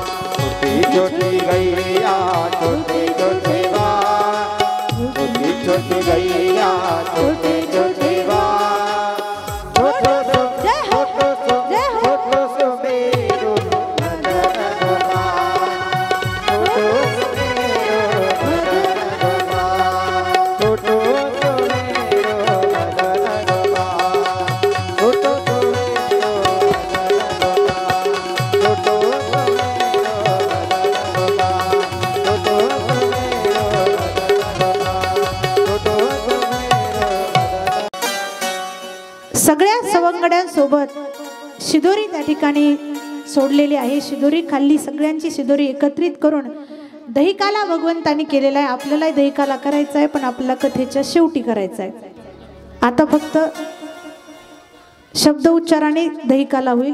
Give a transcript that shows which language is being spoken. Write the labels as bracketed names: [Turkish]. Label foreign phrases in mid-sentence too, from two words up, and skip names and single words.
[Braj] छोटी छोटी गैया छोटे छोटे बा छोटी छोटी गैया छोटे छोटे बा छोटो सो छोटो सो छोटो सो मेरो मदन गोपाल. छोटो सो मेरो मदन गोपाल. छोटो सो मेरो मदन गोपाल. छोटो सो मेरो मदन गोपाल. छोटो सो मेरो मदन गोपाल. छोटो सो मेरो मदन गोपाल. छोटो सो मेरो मदन. [Marathi] सगळ्या सवंगड्यांसोबत शिदोरी त्या ठिकाणी सोडलेली आहे. शिदोरी खाल्ली, सगळ्यांची शिदोरी एकत्रित करून दहीकाला भगवंतांनी केलेला आहे. आपल्याला दहीकाला करायचा आहे, पण आपल्याला कथेच्या शेवटी करायचा आहे. आता फक्त शब्द उच्चाराने दहीकाला होईल.